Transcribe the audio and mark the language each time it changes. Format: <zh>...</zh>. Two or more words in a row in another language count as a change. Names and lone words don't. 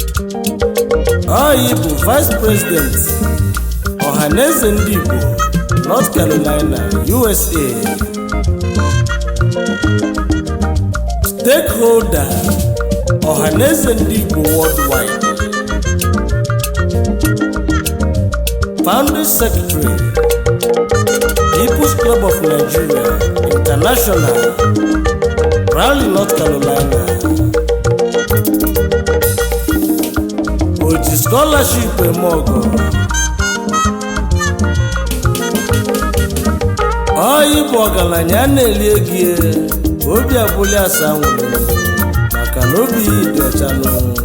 <ig>Ọ yị bụ</ig> <en>Vice President,</en> <ig>Ọhaneze Ndị Igbo, North Carolina, U S A.</ig> <en>Stakeholder, Ọhaneze Ndị Igbo Worldwide. Founding Secretary, People's Club of Nigeria International, Raleigh, North Carolina.</en> <ig>O ji scholarship eme ọgọ. Ọ ịbụ ọgaranya a na-eli ego ya, obi abụlị asa nwere, maka na obi ya dị ọcha n'ụwa.</ig>